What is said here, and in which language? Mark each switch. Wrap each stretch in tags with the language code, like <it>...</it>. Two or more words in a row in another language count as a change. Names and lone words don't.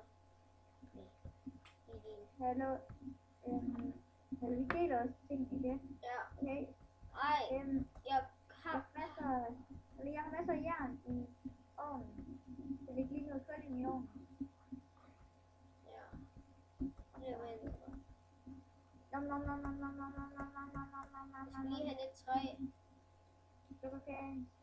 <da>Det er din. Hallo. Vi deler også ting i det. Ja. Okay. Ej, jeg har... Jeg har masser af jern i ovnen. Så det er lige noget kød i min ovn. Ja. Det er vent. Nom nom nom nom nom nom nom nom nom nom nom nom Jeg nom skal nom lige have lidt træ. Sukkerkage.</da>